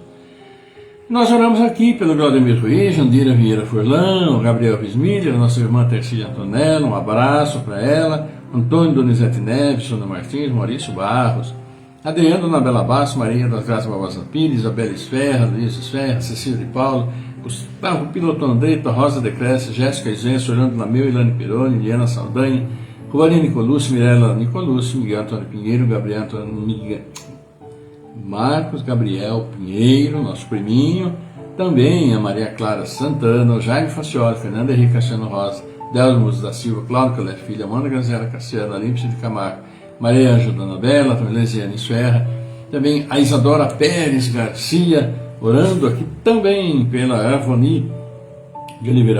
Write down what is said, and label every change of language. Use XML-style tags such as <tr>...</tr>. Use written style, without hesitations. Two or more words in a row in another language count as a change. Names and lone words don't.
<pt>Nós oramos aqui pelo Claudemir Ruiz, Jandira Vieira Furlan, Gabriel Bismilha, nossa irmã Tercília Antonella, um abraço para ela, Antônio Donizete Neves, Sônia Martins, Maurício Barros, Adriano Nabela Basso, Maria das Graças Barbosa Pires, Isabela Esferra, Luiz Esferra, Cecília de Paulo, Gustavo Piloto Andretta, Rosa de Cresce, Jéssica Isenso, Orlando Lameu, Ilane Peroni, Liana Saldanha, Juane Nicolucci, Mirella Nicolucci, Miguel Antônio Pinheiro, Gabriel Antônio Miguel, Marcos Gabriel Pinheiro, nosso priminho, também a Maria Clara Santana, o Jaime Facioli, Fernanda Henrique Cassiano Rosa, Delmos da Silva, Cláudio Calé Filha, Amanda Gazela Cassiano, Olímpia de Camargo, Maria Ângela Anabela, Lesiane Esferra, também a Isadora Pérez Garcia, orando aqui também pela Avoni de Oliveira</pt>